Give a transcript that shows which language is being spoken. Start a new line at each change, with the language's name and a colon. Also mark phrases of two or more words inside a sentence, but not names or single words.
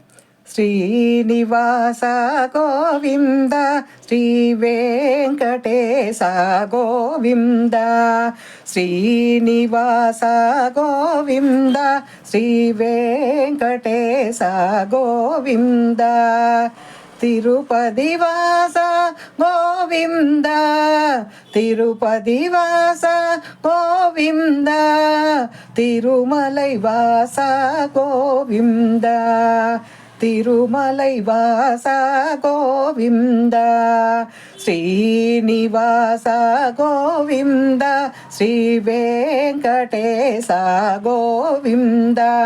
Tamil: ஸ்ரீனிவாசா கோவிந்தா ஸ்ரீ வெங்கடேசா கோவிந்தா ஸ்ரீனிவாசா கோவிந்தா ஸ்ரீ வெங்கடேசா கோவிந்தா తిరుపతి
Telugu: వాస గోవింద తిరుపతి వాస గోవింద తిరుమలై వాస గోవింద తిరుమలై వాస గోవింద శ్రీనివాస గోవింద శ్రీ వెంకటేశ గోవింద